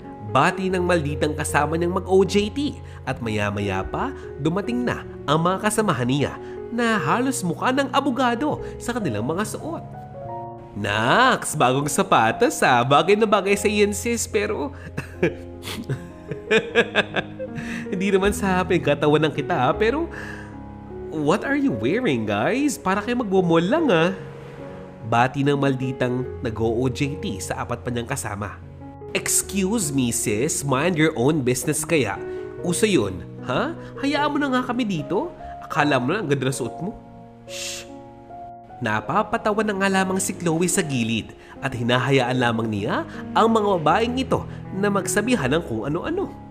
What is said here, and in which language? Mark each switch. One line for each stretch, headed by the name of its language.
Filipino: Bati ng malditang kasama niyang mag-OJT at maya-maya pa dumating na ang mga kasamahan niya na halos mukha ng abogado sa kanilang mga suot. Naks, bagong sapatos ha. Bagay na bagay sa iyan sis pero hindi naman sa pinagkatawan ng kita ha.
English: Pero what are you wearing guys?
Filipino: Para kayo magmumol lang ha. Bati ng malditang nag-OJT sa apat pa niyang kasama.
English: Excuse me sis, mind your own business kaya.
Filipino: Uso yun, ha? Hayaan mo na nga kami dito. Akala mo na ang ganda na suot mo. Shh! Napapatawa na nga lamang si Chloe sa gilid at hinahayaan lamang niya ang mga babaeng ito na magsabihan ng kung ano-ano.